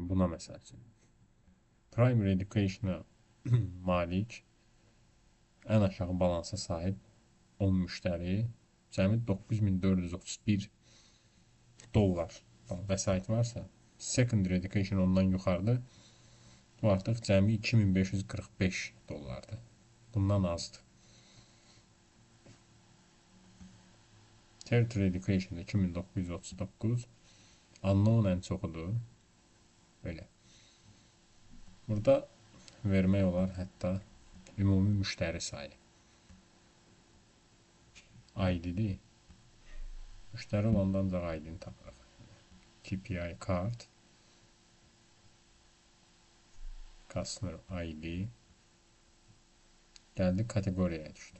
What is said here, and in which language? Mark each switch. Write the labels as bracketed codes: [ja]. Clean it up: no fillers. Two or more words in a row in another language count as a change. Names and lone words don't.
[az] Buna məsəl üçün. [en] Primary education'a [az] malik ən aşağı balansa sahib 10 müştəri cəmi 9431 dollar vəsait varsa, [en] secondary education [az] ondan yuxarıda bu artıq cəmi 2545 dollardır. Bundan azdır. [en] Tertiary education [az] 2939, unknown ən çoxudur. Belə. Burada vermək olar hətta ümumi müştəri sayı. ID-dir. Müştəri olanda ancaq ID-ni tapırıq. [en] KPI card, customer ID, [az] gəldi kateqoriyaya düşdü.